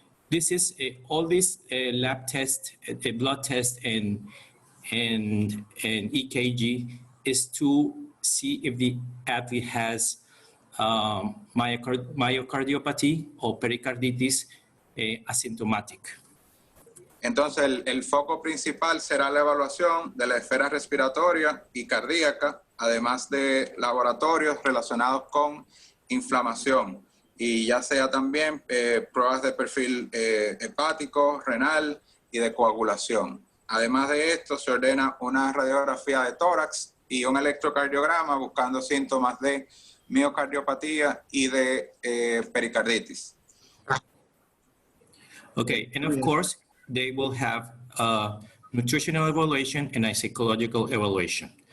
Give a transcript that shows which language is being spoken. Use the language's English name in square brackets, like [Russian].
[English] This is all these lab tests, blood test, and EKG is to see if the athlete has myocardiopathy o pericarditis asymptomatic. [Spanish] Entonces, el foco principal será la evaluación de la esfera respiratoria y cardíaca, además de laboratorios relacionados con inflamación. y ya sea también pruebas de perfil hepático, renal y de coagulación. Además de esto, se ordena una radiografía de tórax y un electrocardiograma buscando síntomas de miocardiopatía y de pericarditis. [English] Okay, and of course, they will have a nutritional evaluation and a psychological evaluation.